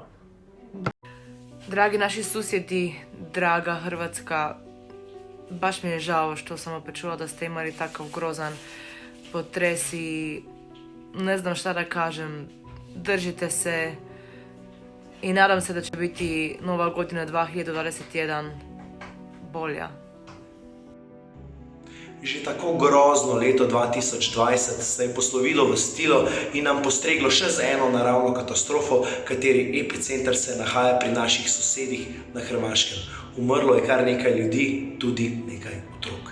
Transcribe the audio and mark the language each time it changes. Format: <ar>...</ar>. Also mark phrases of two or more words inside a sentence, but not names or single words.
<bs>Dragi naši susjedi, draga Hrvatska, baš mi je žao što sam opet čula da ste imali takav grozan potres i ne znam šta da kažem. Držite se i nadam se da će biti nova godina 2021 bolja.</bs> <sl>Že tako grozno leto 2020 se je poslovilo v stilo in nam postreglo še z eno naravno katastrofo, kateri epicenter se nahaja pri naših sosedih na Hrvaškem. Umrlo je kar nekaj ljudi, tudi nekaj otrok.</sl>